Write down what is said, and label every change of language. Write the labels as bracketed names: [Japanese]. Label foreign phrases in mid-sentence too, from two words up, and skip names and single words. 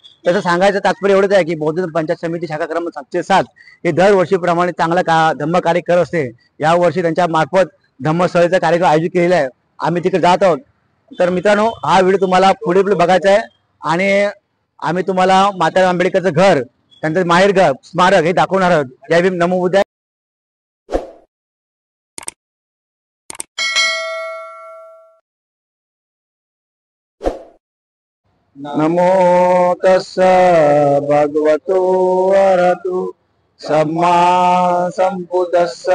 [Marathi] त्याचं सांगायचं तात्पर्य एवढंच आहे की बौद्ध पंचायत समिती शाखा क्रमांक 707 हे दरवर्षीप्रमाणे चांगला धम्म कार्य करत असते। या वर्षी त्यांच्या मार्फत धम्मसळेचा कार्यक्रम आयोजित केलेला आहे, आम्ही तिकडे जात आहोत। तर मित्रांनो, हा व्हिडिओ तुम्हाला पुढे बघायचा आहे आणि आम्ही तुम्हाला माताराम आंबेडकरचं घर, त्यांचं माहेरघर, स्मारक हे दाखवणार आहोत। जय भीम, नमो बुद्धाय। [Pali] नमो तस्स भगवतो अरहतो सम्मा संबुद्धस्स।